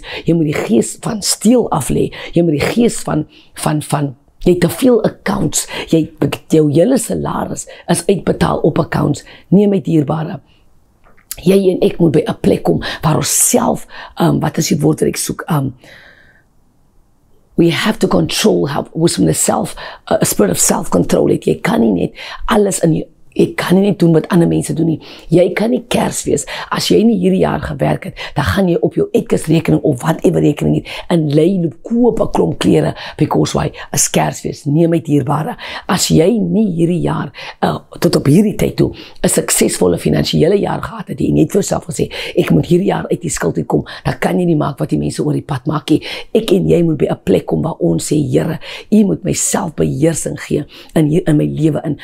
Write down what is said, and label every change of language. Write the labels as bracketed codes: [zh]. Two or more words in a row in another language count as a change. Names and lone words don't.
[af] Jy moet die gees van steel aflê. Jy moet die gees van jy het te veel accounts, jou hele salaris is uitbetaal op accounts. Nee my dierbare, jy en ek moet by 'n plek kom waar ons self, wat is die woord wat ek soek, [en] we have to control, [af] ons moet [en] a spirit of self-control [af] het. Jy kan nie net alles in Ek kan nie doen wat ander mense doen nie. Jy kan nie kers wees. As jy nie hierdie jaar gewerk het, dan gaan jy op jou etkesrekening of whatever rekening het en lei loop koop 'n klomp klere [en] because why? [af] As kers wees. Nee my dierbare. As jy nie hierdie jaar tot op hierdie tyd toe 'n suksesvolle finansiële jaar gehad het, jy net vir jouself gesê, ek moet hierdie jaar uit die skuld uitkom, dan kan jy nie maak wat die mense oor die pad maak nie. Ek en jy moet by 'n plek kom waar ons sê, Here, U moet my selfbeheersing gee in my lewe in.